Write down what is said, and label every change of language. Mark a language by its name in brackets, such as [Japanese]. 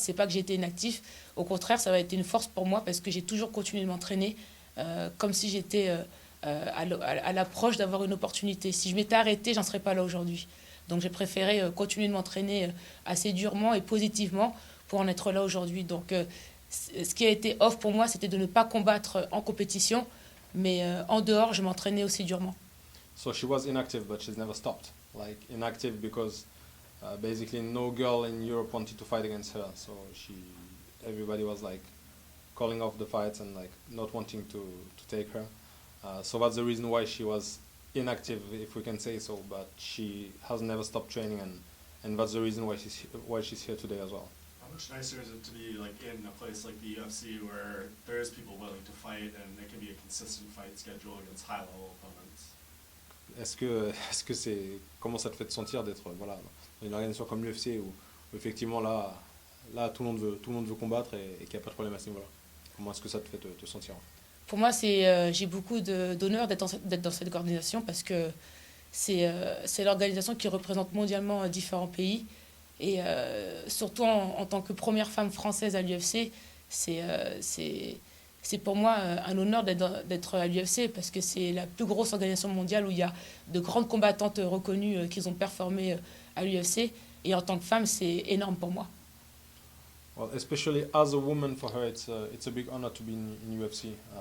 [French] C'est pas que j'ai été inactive. Au contraire, ça a été une force pour moi parce que j'ai toujours continué de m'entraîner comme si j'étais à l'approche d'avoir une opportunité. Si je m'étais arrêtée, j'en serais pas là aujourd'hui. Donc j'ai préféré continuer de m'entraîner assez durement et positivement pour en être là aujourd'hui. Donc ce qui a été off pour moi, c'était de ne pas combattre en compétition, mais en dehors, je m'entraînais aussi durement. [English] So she was inactive, but she's never stopped. Like inactive because basically no girl in Europe wanted to fight against her. So everybody was like calling off the fights and like not wanting to take her. So that's the reason why she was inactive, if we can say so, but she has never stopped training, and that's the reason why she's here today as well. How much nicer is it to be like in a place like the UFC where there is people willing to fight and it can be a consistent fight schedule against high level opponents? [French] Est-ce que c'est comment ça te fait te sentir d'être voilà dans une organisation comme l'UFC où effectivement là tout le monde veut combattre et qu'il n'y a pas de problème à ce niveau-là? Comment est-ce que ça te fait te sentir? Pour moi, j'ai beaucoup d'honneur d'être dans cette organisation parce que c'est l'organisation qui représente mondialement différents pays. Et surtout en tant que première femme française à l'UFC, c'est pour moi un honneur d'être à l'UFC parce que c'est la plus grosse organisation mondiale où il y a de grandes combattantes reconnues qui ont performé à l'UFC. Et en tant que femme, c'est énorme pour moi. [English] Well, especially as a woman, for her, it's a big honor to be in UFC.